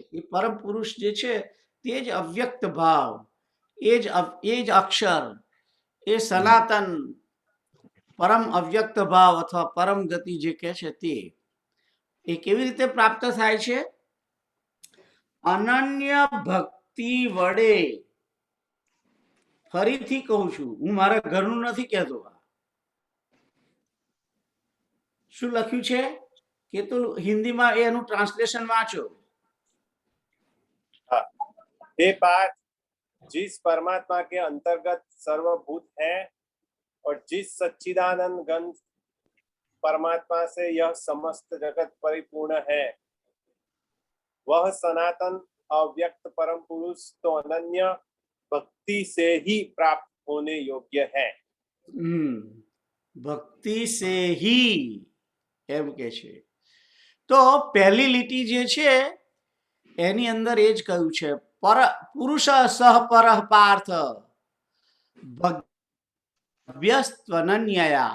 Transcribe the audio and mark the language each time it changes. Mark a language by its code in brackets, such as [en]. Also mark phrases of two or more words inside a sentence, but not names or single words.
[gu] એ પરમ પુરુષ જે છે તે જ અવ્યક્ત ભાવ, એ જ અક્ષર, એ સનાતન પરમ અવ્યક્ત ભાવ અથવા પરમ ગતિ જે કહે છે તે એ કેવી રીતે પ્રાપ્ત થાય છે? અનન્ય ભક્તિ વડે. ફરીથી કહું છું, હું મારા ઘરનું નથી કહેતો. શું લખ્યું છે કે તું હિન્દીમાં એનું ટ્રાન્સલેશન वाचो. [hi] हे पार्थ, जिस परमात्मा के अंतर्गत सर्वभूत है और जिस सच्चिदानंद घन परमात्मा से यह समस्त जगत परिपूर्ण है, वह सनातन अव्यक्त परम पुरुष तो अनन्य भक्ति से ही प्राप्त होने योग्य है. भक्ति से ही [gu] એમ કે છે. તો પહેલી લીટી જે છે એની અંદર એ જ કહ્યું છે, [sa] પુરુષ સહ પરઃ પાર્થ ભવ્યસ્ત્વનન્યયા.